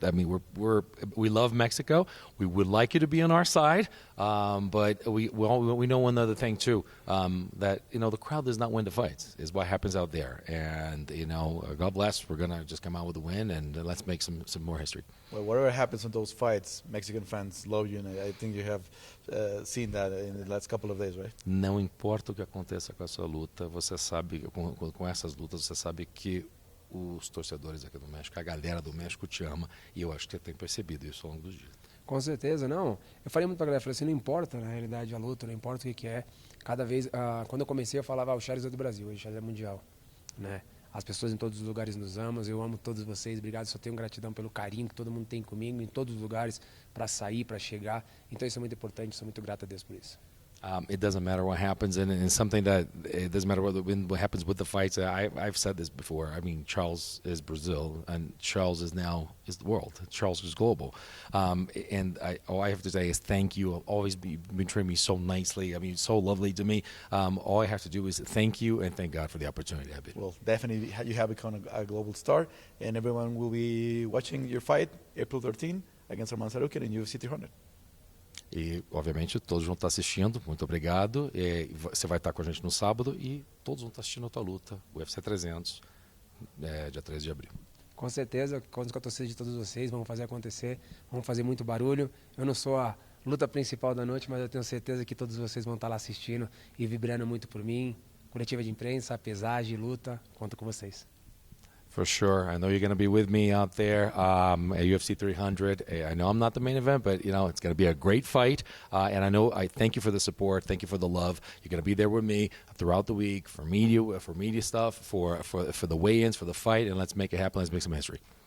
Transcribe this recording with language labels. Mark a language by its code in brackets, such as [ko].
[en] I mean, we love Mexico. We would like you to be on our side, but we know one other thing too, that the crowd does not win the fights. Is what happens out there, and God bless. We're gonna just come out with a win, and let's make some more history. Well, whatever happens in those fights, Mexican fans love you, and I think you have seen that in the last couple of days, right? [pt] Não importa o que aconteça com a sua luta, você sabe, com essas lutas, você sabe que os torcedores aqui do México, a galera do México te ama, e eu acho que você tem percebido isso ao longo dos dias. Com certeza, não. Eu falei muito pra galera, falei assim, não importa na realidade a luta, não importa o que é. Cada vez, quando eu comecei eu falava, o Charles é do Brasil, hoje o Charles é mundial, né? As pessoas em todos os lugares nos amam, eu amo todos vocês, obrigado, só tenho gratidão pelo carinho que todo mundo tem comigo, em todos os lugares, para sair, para chegar. Então isso é muito importante, sou muito grato a Deus por isso. [en] It doesn't matter what happens, and something that it doesn't matter what happens with the fights. I've said this before. I mean, Charles is Brazil, and Charles is the world. Charles is global, and all I have to say is thank you. Always been treating me so nicely. I mean, so lovely to me. All I have to do is thank you and thank God for the opportunity. Well, definitely, you have become a global star, and everyone will be watching your fight April 13 against Arman Tsarukyan in UFC 300. [pt] E, obviamente, todos vão estar assistindo. Muito obrigado. Você vai estar com a gente no sábado e todos vão estar assistindo a tua luta, o UFC 300, dia 13 de abril. Com certeza, conto com a torcida de todos vocês, vamos fazer acontecer, vamos fazer muito barulho. Eu não sou a luta principal da noite, mas eu tenho certeza que todos vocês vão estar lá assistindo e vibrando muito por mim. Coletiva de imprensa, pesagem, luta, conto com vocês. [en] For sure. I know you're going to be with me out there at UFC 300. I know I'm not the main event, but, it's going to be a great fight. And I thank you for the support. Thank you for the love. You're going to be there with me throughout the week for media stuff, for the weigh-ins, for the fight, and let's make it happen. Let's make some history.